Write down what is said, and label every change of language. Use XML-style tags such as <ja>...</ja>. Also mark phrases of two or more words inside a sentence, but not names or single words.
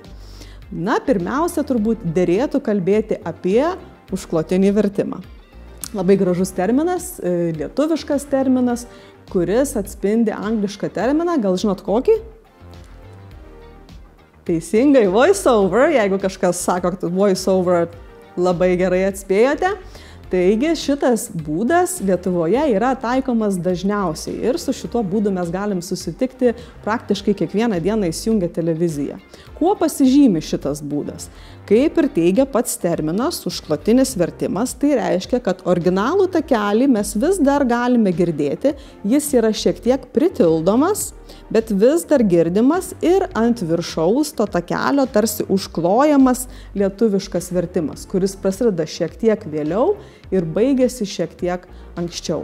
<lt>Na, pirmiausia, turbūt derėtų kalbėti apie užklotinį vertimą. Labai gražus terminas, lietuviškas terminas, kuris atspindi anglišką terminą, gal žinot kokį? Teisingai, voice-over, jeigu kažkas sako, kad voice-over, labai gerai atspėjote. Taigi šitas būdas Lietuvoje yra taikomas dažniausiai ir su šituo būdu mes galim susitikti praktiškai kiekvieną dieną įsijungę televiziją. Kuo pasižymi šitas būdas? Kaip ir teigia pats terminas užklotinis vertimas, tai reiškia, kad originalų takelį mes vis dar galime girdėti, jis yra šiek tiek pritildomas, bet vis dar girdimas ir ant viršaus to takelio tarsi užklojamas lietuviškas vertimas, kuris prasideda šiek tiek vėliau ir baigėsi šiek tiek anksčiau.</lt>